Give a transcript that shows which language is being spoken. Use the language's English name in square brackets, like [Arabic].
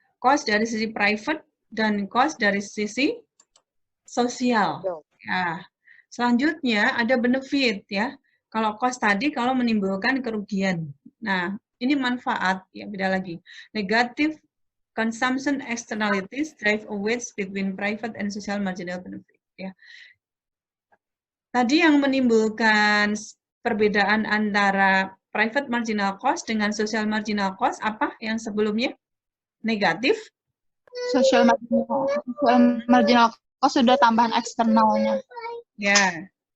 [Indonesian] Cost dari sisi private dan cost dari sisi sosial. Ya. Selanjutnya ada benefit, ya. Kalau cost tadi kalau menimbulkan kerugian. Nah, ini manfaat, ya beda lagi. [English] Negative consumption externalities drive a wedge between private and social marginal benefit, ya. [Indonesian] Tadi yang menimbulkan perbedaan antara private marginal cost dengan social marginal cost apa yang sebelumnya? Negatif? Social marginal cost sudah tambahan eksternalnya. Ya.